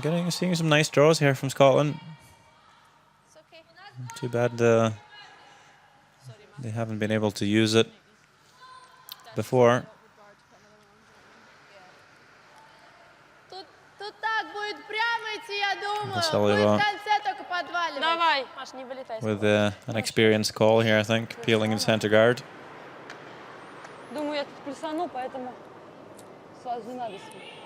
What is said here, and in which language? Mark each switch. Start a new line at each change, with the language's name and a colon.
English: Seeing some nice draws here from Scotland. Too bad they haven't been able to use it before.
Russian: Тут так будет прямо идти, я думаю. Васильева. Будет в конце только подваливать. Давай, Маш, не вылетай.
English: With an experienced call here, I think, peeling in center guard.
Russian: Думаю, я тут плюсану, поэтому сразу не надо себе.